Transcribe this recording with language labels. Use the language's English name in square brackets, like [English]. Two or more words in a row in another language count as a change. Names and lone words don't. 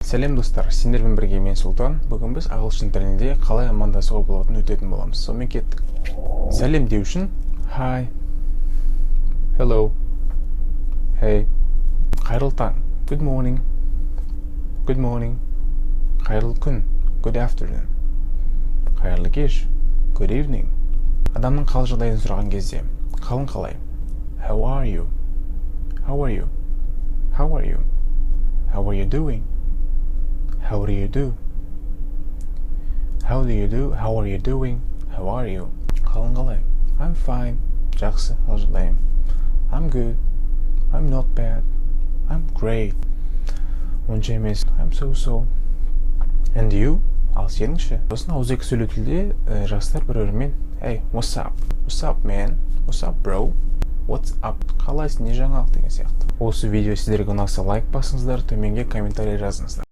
[Kazakh] Сәлем достар, сендермен бірге мен Сұлтан. Бүгін біз ағылшын тілінде қалай амандасуға болатынын өтетін боламыз. Сонымен кеттік. Сәлем деу үшін [English] hi, hello, hey, [Kazakh] қайырлы таң, [English] good morning, [Kazakh] қайырлы күн, [English] good afternoon, [Kazakh] қайырлы кеш, [English] good evening. [Kazakh] Адамның қал жағдайын сұраған кезде қалың қалай, [English] how are you, how are you, how are you, how are you doing, how do you do, how do you do, how are you doing, how are you, [Kazakh] қалың қалай, [English] I'm fine, [Kazakh] жақсы, қал жағдайым, [English] I'm good, I'm not bad, I'm great, [Kazakh] Онша емес, [English] I'm so, and you, [Kazakh] ал сеніңші. Сосын ауызекі сөйлеу тілде жастар бір-бірімен [English] hey, what's up man, what's up bro, what's up, [Kazakh] қалайсың, не жаңалық деген сияқты. Осы видео сіздерге ұнаса лайк басыңыздар, төменге комментарий жазыңыздар.